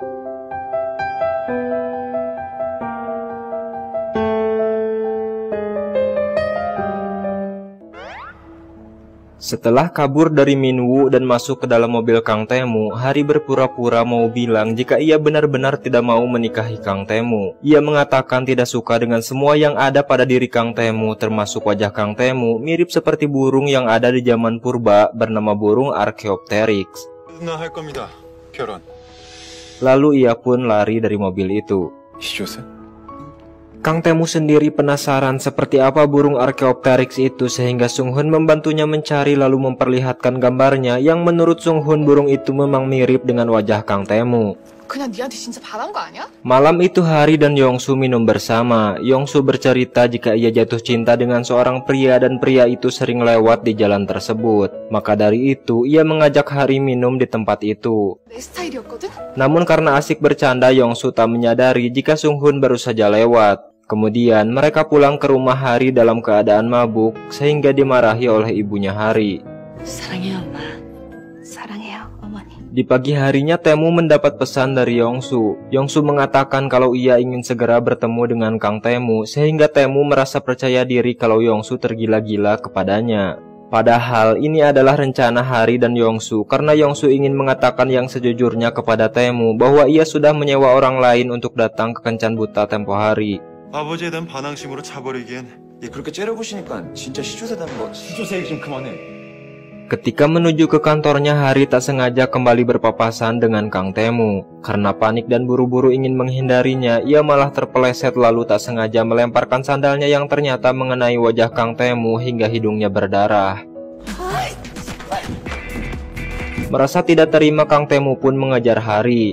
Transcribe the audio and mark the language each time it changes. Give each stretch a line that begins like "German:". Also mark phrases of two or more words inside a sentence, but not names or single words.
Indonesian: Setelah kabur dari Minwoo dan masuk ke dalam mobil Kang Tae-moo, Hari berpura-pura mau bilang jika ia benar-benar tidak mau menikahi Kang Tae-moo. Ia mengatakan tidak suka dengan semua yang ada pada diri Kang Tae-moo, termasuk wajah Kang Tae-moo mirip seperti burung yang ada di zaman purba bernama burung Archaeopteryx.
Korean: 나 할 겁니다. 결혼.
Indonesian: Lalu ia pun lari dari mobil itu.
Korean: 시조새?
Indonesian: Kang Tae-moo sendiri penasaran seperti apa burung Archaeopteryx itu sehingga Sung Hoon membantunya mencari lalu memperlihatkan gambarnya yang menurut Sung Hoon burung itu memang mirip dengan wajah Kang Tae-moo.
Korean: 그냥 니한테 진짜 반한 거 아니야?
Indonesian: Malam itu Hari dan Yongsu minum bersama. Yongsu bercerita jika ia jatuh cinta dengan seorang pria dan pria itu sering lewat di jalan tersebut. Maka dari itu ia mengajak Hari minum di tempat itu.
Korean: 내 스타일이었거든?
Indonesian: Namun karena asik bercanda, Yongsu tak menyadari jika Sung Hoon baru saja lewat. Kemudian mereka pulang ke rumah Hari dalam keadaan mabuk sehingga dimarahi oleh ibunya Hari.
Korean: 사랑해요, 엄마. 사랑해요, 어머니.
Indonesian: Di pagi harinya Tae-moo mendapat pesan dari Yongsu. Yongsu mengatakan kalau ia ingin segera bertemu dengan Kang Tae-moo sehingga Tae-moo merasa percaya diri kalau Yongsu tergila-gila kepadanya. Padahal ini adalah rencana Hari dan Yongsu karena Yongsu ingin mengatakan yang sejujurnya kepada Tae-moo bahwa ia sudah menyewa orang lain untuk datang ke kencan buta tempo hari.
Korean: 아버지에 대한 반항심으로 차버리기엔 그렇게 째려보시니까 진짜 시조새 닮은 거. 시조새 좀 그만해.
Indonesian: Ketika menuju ke kantornya, Hari tak sengaja kembali berpapasan dengan Kang Tae-moo. Karena panik dan buru-buru ingin menghindarinya, ia malah terpeleset lalu tak sengaja melemparkan sandalnya yang ternyata mengenai wajah Kang Tae-moo hingga hidungnya berdarah. Merasa tidak terima, Kang Tae-moo pun mengejar Hari.